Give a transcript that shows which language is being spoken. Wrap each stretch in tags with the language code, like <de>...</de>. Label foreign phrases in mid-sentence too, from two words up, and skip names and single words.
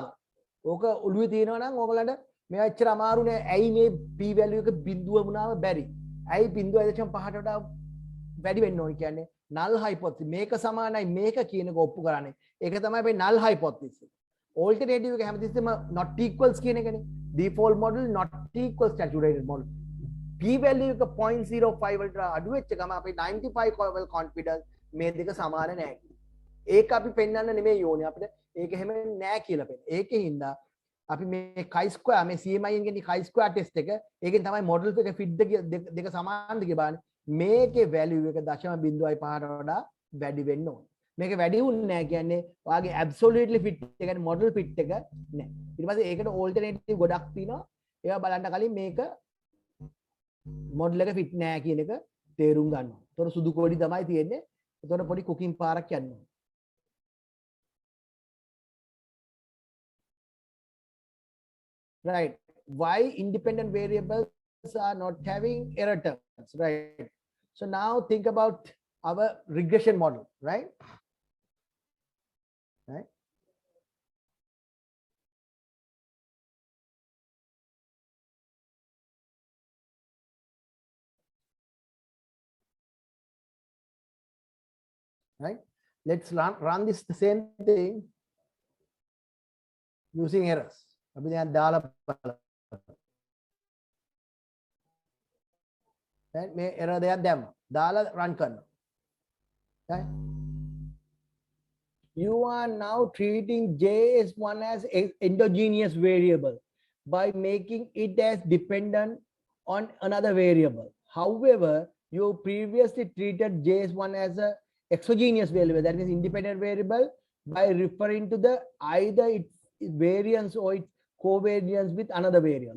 <si>ඕක ඔළුවේ තියෙනවා නම් ඕගලන්ට මේවා එච්චර අමාරු නෑ. ඇයි මේ</si> <en>p value</en> <si>එක බිඳුව වුණාම බැරි? ඇයි 0.5ට වඩා වැඩි වෙන්න ඕනේ කියන්නේ?</si> <en>null hypothesis.</en> <si>මේක සමානයි මේක කියන එක ඔප්පු කරන්නේ. ඒක තමයි මේ</si> <en>null hypothesis.</en> <si>Alternative එක හැමතිස්සෙම</si> <en>not equals</en> <si>කියන එකනේ.</si> <en>Default model not equals saturated model. p value</en> <si>එක 0.05 වලට අඩු වෙච්ච ගම අපි 95</si> <en>level confidence</en> <si>මේ දෙක සමාන නැහැ. ඒක අපි පෙන්වන්න නෙමෙයි ඕනේ අපිට. ඒක එහෙම නෑ කියලා පෙන්නන. ඒකෙන් හින්දා අපි මේ chi-square මේ CMI ගෙන්</si> <en>chi-square test</en> <si>එක ඒකෙන් තමයි model එක fit දෙක සමානද කියලා බලන්නේ. මේකේ value එක 0.5ට වඩා වැඩි වෙන්න ඕනේ. මේක වැඩි වුන්නේ නැහැ කියන්නේ ඔයාගේ</si> <en>absolutely fit</en> <si>එක කියන්නේ</si> <en>model fit</en> <si>එක නැහැ. ඊට පස්සේ ඒකට alternative ගොඩක් තියෙනවා. ඒවා බලන්න කලින් මේක model එක fit නැහැ කියන එක තේරුම් ගන්න ඕනේ. ඒතකොට සුදු කොඩි තමයි තියෙන්නේ. ඒතකොට පොඩි cooking පාරක් යන්න ඕනේ.</si> <en>Right. Why independent variables are not having error terms, right? So now think about our regression model, right? Right. Right. Let's run this the same thing using errors.</en> <si>අපි දැන් දාලා බලමු. දැන් මේ error දෙයක් දැම්මා. දාලා run කරනවා.</si> <en>right? You are now treating JS1 as an endogenous variable by making it as dependent on another variable. However, you previously treated JS1 as a exogenous variable, that is independent variable, by referring to the either its variance or its covariance with another variable.</en>